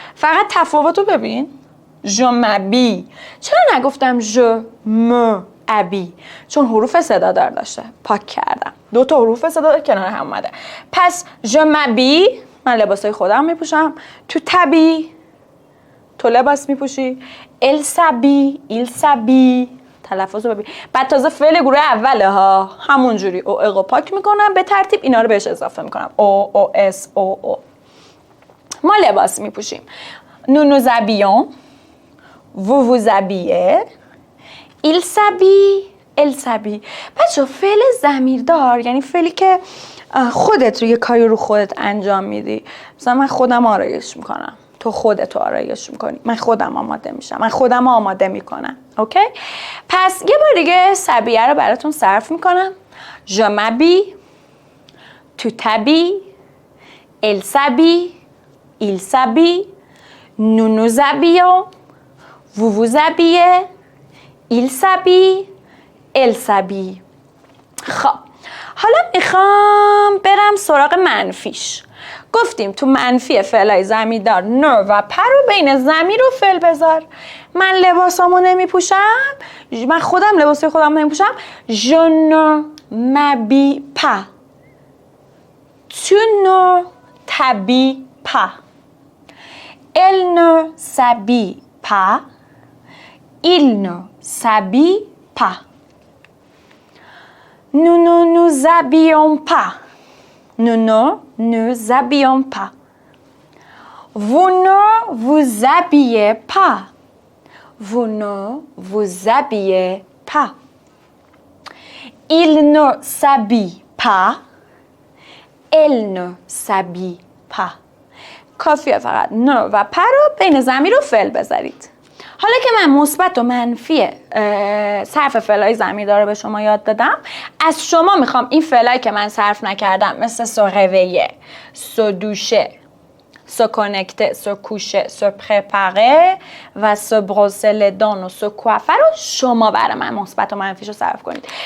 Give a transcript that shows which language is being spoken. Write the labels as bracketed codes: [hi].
[fa] فقط تفاوتو ببین. [fr] je m'habille، [fa] چرا نگفتم [fr] je me habille؟ [fa] چون حروف صدا دار داشته، پاک کردم. 2 تا حروف صدا دار کنار هم اومده. پس [fr] je m'habille، [fa] من لباسای خودم میپوشم. [fr] tu t'habilles، [fa] تو لباس میپوشی. [fr] elle s'habille، il s'habille، [fa] تلفظ رو ببین. بعد تازه فعل گروه اوله ها، همون جوری او اقو پاک میکنم به ترتیب اینا رو بهش اضافه میکنم. او اس او. ما لباس میپوشیم. [fr] nous nous habillons، vous vous habillez، il s'habille، elle s'habille. [fa] بچه فعل ضمیردار یعنی فعلی که خودت رو یه کاری رو خودت انجام میدی. مثلا من خودم آرایش میکنم، تو خودت آرایش میکنی. من خودم آماده میشم، من خودم آماده میکنم. اوکی؟ پس یه بار دیگه سبیه رو براتون صرف میکنم. [fr] je m'habille، tu t'habilles، elle s'habille، il s'habille، nous nous habillons، vous vous habillez، il s'habille، elle s'habille. [fa] خب حالا میخوام برم سراغ منفیش. گفتیم تو منفی فعلای ضمیردار نه و پر رو بین ضمیر و فعل بذار. من لباسامو نمیپوشم، من خودم لباسای خودم نمیپوشم. [fr] je ne m'habille pas، tu ne t'habilles pas، elle ne s'habille pas، il ne s'habille pas، nous ne nous habillons pas، nous ne nous habillons pas، vous ne vous habillez pas، vous ne vous habillez pas، il ne s'habille pas، elle ne s'habille pas. [fa] کافیه فقط نه و پر رو بین ضمیر و فعل بذارید. حالا که من مثبت و منفی صرف فعلای ضمیردار رو به شما یاد دادم، از شما میخوام این فعلایی که من صرف نکردم مثل se réveiller، se doucher، se connecter، se coucher، se préparer و se brosser les dents و se coiffer رو شما برای من مثبت و منفیش رو صرف کنید.